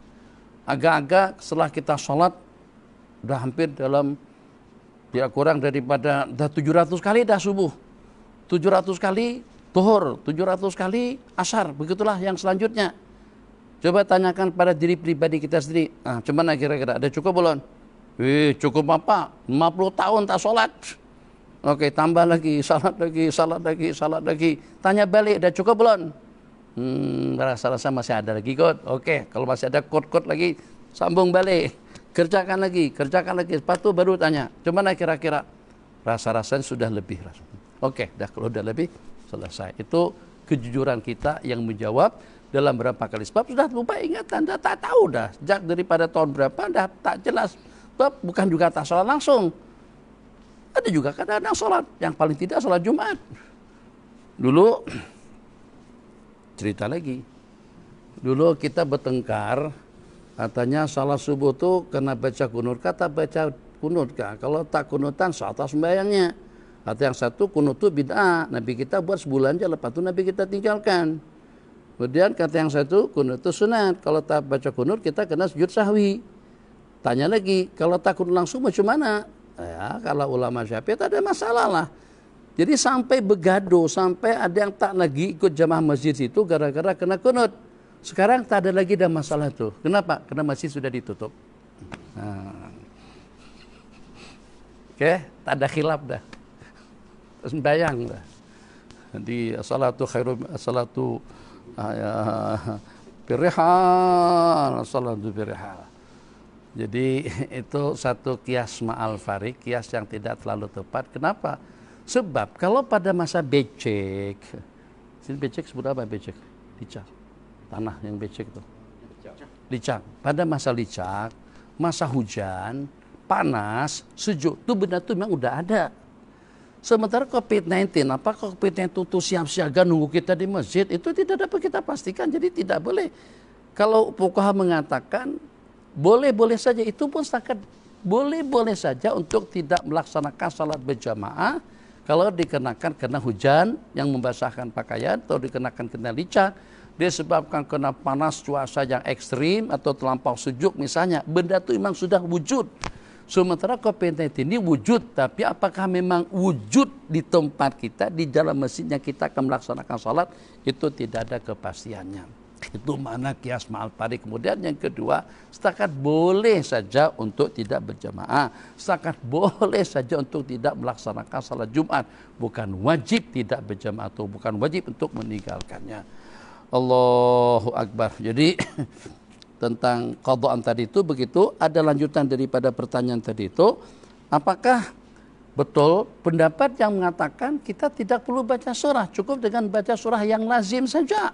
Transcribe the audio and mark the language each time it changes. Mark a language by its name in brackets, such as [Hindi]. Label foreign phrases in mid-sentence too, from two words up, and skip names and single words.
[Malay] Agak-agak setelah kita sholat, udah hampir dalam ya kurang daripada 700 kali dah subuh, 700 kali zuhur, 700 kali asar. Begitulah yang selanjutnya. Coba tanyakan pada diri pribadi kita sendiri. Nah, cuman kira-kira ada cukup belum? Cukup apa? 50 tahun tak sholat. Oke, tambah lagi, salat lagi. Tanya balik, ada cukup belum? Rasa-rasa masih ada lagi kot. Oke, kalau masih ada kot-kot lagi, sambung balik. Kerjakan lagi. Lepas itu baru tanya. Cuman kira-kira rasa-rasanya sudah lebih. Oke, dah kalau sudah lebih selesai. Itu kejujuran kita yang menjawab dalam berapa kali. Sebab sudah lupa ingatan, dah tak tahu dah. Sejak daripada tahun berapa dah tak jelas. Sebab bukan juga tak sholat langsung. Ada juga kadang-kadang sholat. Yang paling tidak sholat Jumat. Dulu cerita lagi. Dulu kita bertengkar. Katanya salat subuh tu kena baca kunut, kata baca kunut kah? Kalau tak kunutan sah atas sembahyangnya. Kata yang satu kunut tu bid'ah, Nabi kita buat sebulan aja, lepas tu Nabi kita tinggalkan. Kemudian kata yang satu kunut tu sunat, kalau tak baca kunut kita kena sujud sahwi. Tanya lagi, kalau tak kunut langsung macam mana? Ya, kalau ulama Syafi'i tak ada masalah lah. Jadi sampai begaduh, sampai ada yang tak lagi ikut jamaah masjid itu gara-gara kena kunut. Sekarang tak ada lagi dah masalah tuh. Kenapa? Karena masjid sudah ditutup. Nah. Oke, tak ada khilaf dah. Terus bayang dah. [Arabic] Jadi صلاة خير صلاة بالرحال، صلاة بالرحال. [Malay] Jadi itu satu [Arabic] قياس مع الفارق, [Malay] kias yang tidak terlalu tepat. Kenapa? Sebab kalau pada masa becek, sini becek sebut apa becek? Licak. Tanah yang becek itu. Licak. Pada masa licak, masa hujan, panas, sejuk, itu benda itu memang udah ada. Sementara COVID-19, apakah COVID-19 itu siap siaga nunggu kita di masjid? Itu tidak dapat kita pastikan, jadi tidak boleh. Kalau fuqaha mengatakan boleh-boleh saja, itu pun setakat boleh-boleh saja untuk tidak melaksanakan salat berjamaah kalau dikenakan kena hujan yang membasahkan pakaian, atau dikenakan kena licak, disebabkan kena panas cuaca yang ekstrim atau terlampau sejuk misalnya, benda itu memang sudah wujud. Sementara COVID-19 ini wujud, tapi apakah memang wujud di tempat kita, di dalam masjidnya kita akan melaksanakan salat, itu tidak ada kepastiannya. Itu mana [Arabic] قياس مع الفارق. [Malay] Kemudian yang kedua, setakat boleh saja untuk tidak berjamaah, setakat boleh saja untuk tidak melaksanakan salat Jumat, bukan wajib tidak berjamaah atau bukan wajib untuk meninggalkannya. [Arabic] الله أكبر. [Malay] Jadi tentang qadhaan tadi itu begitu. Ada lanjutan daripada pertanyaan tadi itu, apakah betul pendapat yang mengatakan kita tidak perlu baca surah, cukup dengan baca surah yang lazim saja?